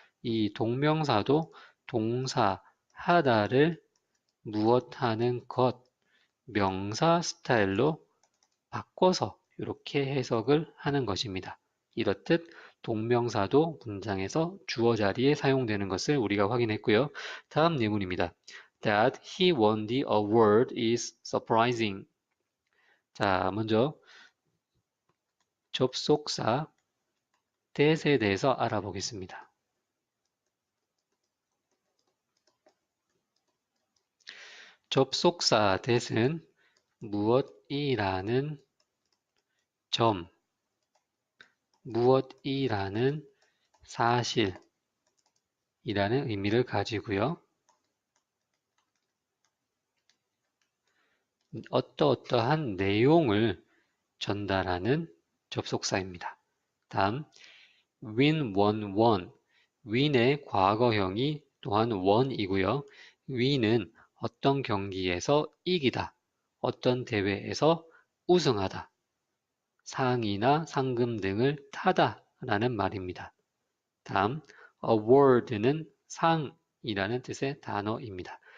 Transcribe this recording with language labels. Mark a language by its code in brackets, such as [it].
[ko] 이 동명사도 동사 하다를 무엇하는 것, 명사 스타일로 바꿔서 이렇게 해석을 하는 것입니다. 이렇듯 동명사도 문장에서 주어 자리에 사용되는 것을 우리가 확인했고요. 다음 예문입니다. [en] That he won the award is surprising. [ko] 자, 먼저 접속사 that에 대해서 알아보겠습니다. 접속사 that은 무엇이라는 점, 무엇이라는 사실이라는 의미를 가지고요. 어떠어떠한 내용을 전달하는 접속사입니다. 다음, win, won, won. win의 과거형이 또한 won이고요. win은 어떤 경기에서 이기다, 어떤 대회에서 우승하다, 상이나 상금 등을 타다 라는 말입니다. 다음, award는 상이라는 뜻의 단어입니다.